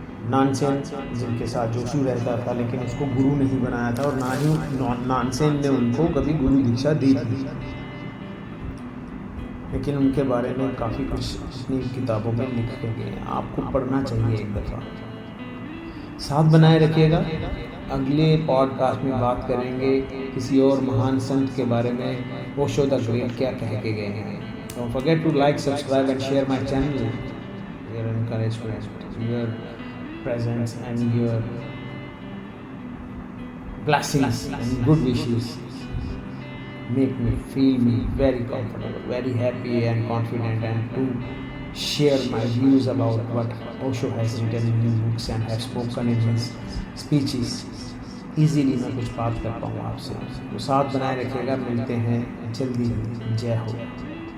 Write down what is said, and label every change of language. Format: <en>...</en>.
<hi>Nansen जिनके साथ जोशू रहता था, लेकिन उसको गुरु नहीं बनाया था और ना ही नानसेन ने उनको कभी गुरु दीक्षा दी थी, लेकिन उनके बारे में काफ़ी कुछ अपनी किताबों में लिख के गए हैं। आपको पढ़ना चाहिए एक दफ़ा। साथ बनाए रखिएगा। अगले पॉडकास्ट में बात करेंगे किसी और महान संत के बारे में, ओशो द ग्रेट क्या कह के गए हैं।</hi> <en>Don't forget to like, subscribe and share my channel. Your encouragement, your presence and your blessings and good wishes make me very comfortable, very happy and confident, and to share my views about what Osho has written in his books and have spoken in his speeches.</en> <hi>easily मैं कुछ बात कर पाऊँ आपसे। तो साथ बनाए रखिएगा। मिलते हैं जल्दी। जय हो।</hi>